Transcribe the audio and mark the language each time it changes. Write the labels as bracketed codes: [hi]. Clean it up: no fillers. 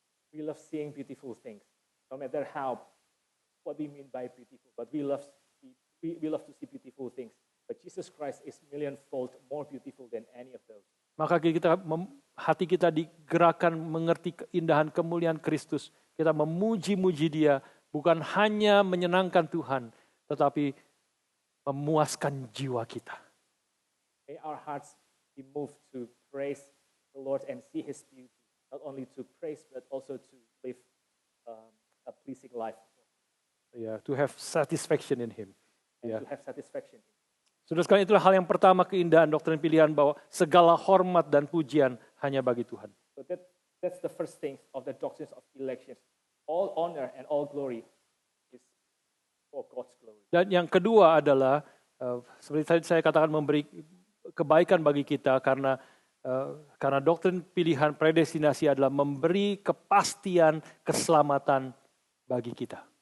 [en] We love seeing beautiful things. No matter what we mean by beautiful, but we love to see beautiful things. But Jesus Christ is millionfold more beautiful than any of those. [id] Maka hati kita digerakkan mengerti keindahan kemuliaan Kristus. Kita memuji-muji Dia, bukan hanya menyenangkan Tuhan, tetapi memuaskan jiwa kita. [en] May our hearts be moved to praise the Lord and see His beauty. Not only to praise, but also to live a pleasing life. Yeah, to have satisfaction in Him. And to have satisfaction. [id] Saudara sekalian, itulah hal yang pertama keindahan doktrin pilihan bahwa segala hormat dan pujian hanya bagi Tuhan. [en] So that's the first thing of the doctrines of election. All honor and all glory is for God's glory. [id] Dan yang kedua adalah seperti tadi saya katakan memberi kebaikan bagi kita karena doktrin pilihan predestinasi adalah memberi kepastian keselamatan bagi kita.